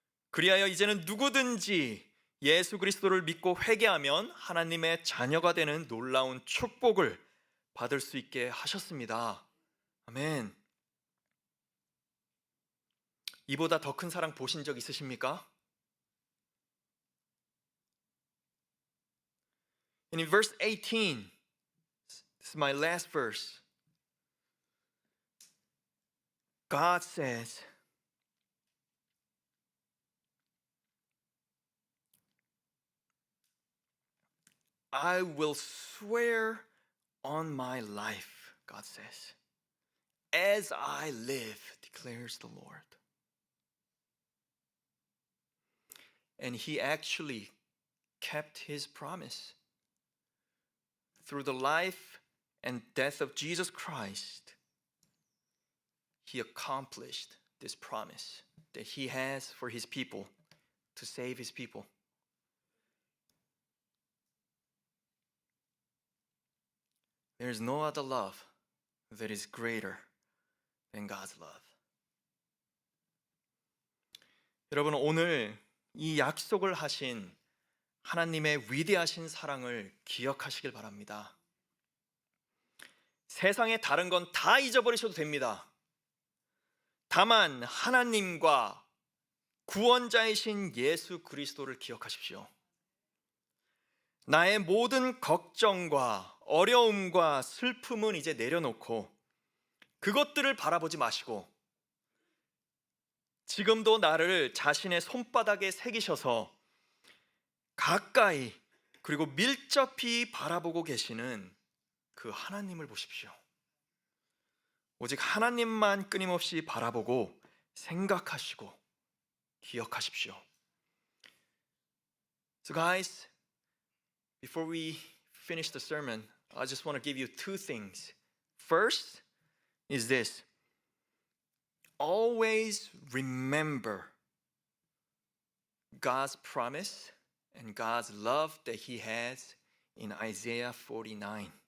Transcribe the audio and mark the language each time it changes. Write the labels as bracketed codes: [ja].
[ko] 그리하여 이제는 누구든지 예수 그리스도를 믿고 회개하면 하나님의 자녀가 되는 놀라운 축복을 받을 수 있게 하셨습니다. 아멘. 이보다 더 큰 사랑 보신 적 있으십니까? [en] And in verse 18, this is my last verse. God says, I will swear on my life, God says, as I live, declares the Lord. And he actually kept his promise. Through the life and death of Jesus Christ, he accomplished this promise that he has for his people, to save his people. There is no other love that is greater than God's love. [ko] 여러분, 오늘 이 약속을 하신 하나님의 위대하신 사랑을 기억하시길 바랍니다. 세상의 다른 건 다 잊어버리셔도 됩니다. 다만 하나님과 구원자이신 예수 그리스도를 기억하십시오. 나의 모든 걱정과 어려움과 슬픔은 이제 내려놓고 그것들을 바라보지 마시고 지금도 나를 자신의 손바닥에 새기셔서 가까이 그리고 밀접히 바라보고 계시는 그 하나님을 보십시오. 오직 하나님만 끊임없이 바라보고 생각하시고 기억하십시오. [en] So guys, before we finish the sermon, I just want to give you two things. First is this. Always remember God's promise and God's love that he has in Isaiah 49.